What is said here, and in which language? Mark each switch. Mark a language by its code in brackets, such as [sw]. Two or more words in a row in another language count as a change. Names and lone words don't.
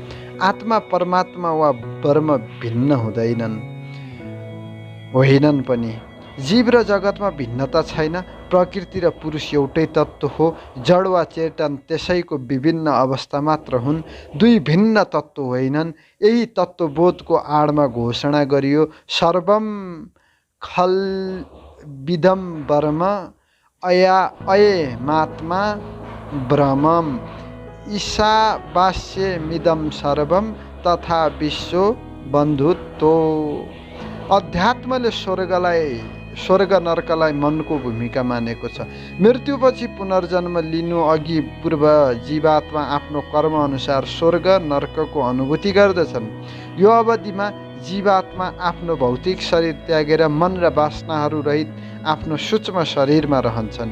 [ne] आत्मा परमात्मा वा ब्रह्म भिन्न होइनन् पनि। जीव र जगतमा भिन्नता छैन। प्रकृति र पुरुष एउटै तत्त्व हो। जड वा चेतन त्यसैको विभिन्न अवस्था मात्र हुन्, दुई भिन्न तत्त्व होइनन्। यही तत्त्वबोधको आडमा घोषणा गरियो [sa] सर्वम खल्विदं ब्रह्म अयमात्मा ब्रह्मम् ईशावास्यमिदं सर्वम [ne] तथा विश्व बन्धुत्व। अध्यात्मले स्वर्ग नर्कलाई मनको भूमिका मानेको छ। मृत्युपछि पुनर्जन्म लिनु अघि पूर्व जीवात्मा आफ्नो कर्मअनुसार स्वर्ग नर्कको अनुभूति गर्दछन्। यो अवधिमा जीवात्मा आफ्नो भौतिक शरीर त्यागेर मन र वासनाहरू रहित आफ्नो सूक्ष्म शरीरमा रहन्छन्।